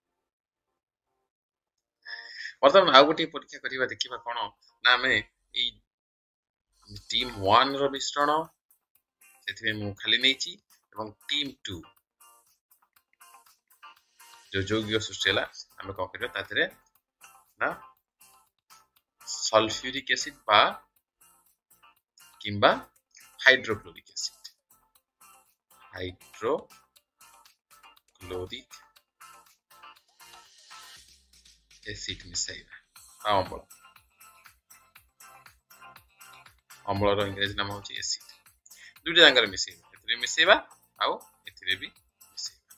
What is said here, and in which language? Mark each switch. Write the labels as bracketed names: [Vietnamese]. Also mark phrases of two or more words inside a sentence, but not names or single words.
[Odia] ବର୍ତ୍ତମାନ ଆଉ ଗୋଟିଏ ପରୀକ୍ଷା କରିବା ଦେଖିବା କଣ ନା ଆମେ ଏଇ ଟିମ୍ 1 ର ମିଶ୍ରଣ ସେଥିପାଇଁ ମୁଁ ଖାଲି ନେଇଛି ଏବଂ ଟିମ୍ 2 ଯୋଉ ଯୌଗିକ ସୃଷ୍ଟି ହେଲା ଆମେ କଣ କରିବା ତା ଦେହରେ ନା ସଲଫ୍ୟୁରିକ ଏସିଡ বা [Bangla] কিংবা হাইড্রোক্লোরিক অ্যাসিড [Odia] ମିଶାଇବା ଅମ୍ଳ ଅମ୍ଳର ଇଂରାଜୀ ନାମ ହେଉଛି ଏସିଡ ଦୁଇଟା ଯାକରେ ମିଶାଇବା ଏଥିରେ ମିଶାଇବା ଆଉ ଏଥିରେ ବି ମିଶାଇବା।